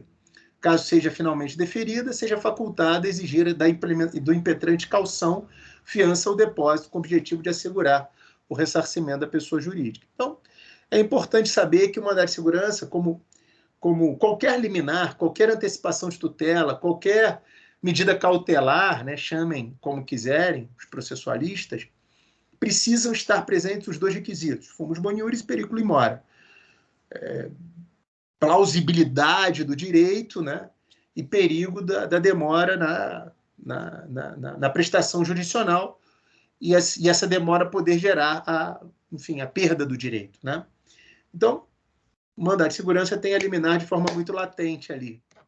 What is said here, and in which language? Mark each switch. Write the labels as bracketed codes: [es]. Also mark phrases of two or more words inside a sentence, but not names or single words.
[pt] Caso seja finalmente deferida, seja facultada exigir do impetrante caução, fiança ou depósito com o objetivo de assegurar o ressarcimento da pessoa jurídica. Então, é importante saber que o mandado de segurança, como qualquer liminar, qualquer antecipação de tutela, qualquer medida cautelar, né, chamem como quiserem, os processualistas, precisam estar presentes os dois requisitos, [la] fumus boniuris e periculo in mora. [pt] Plausibilidade do direito, né, e perigo da demora na prestação jurisdicional e essa demora poder gerar a perda do direito, né? Então, o mandado de segurança tem a liminar de forma muito latente ali.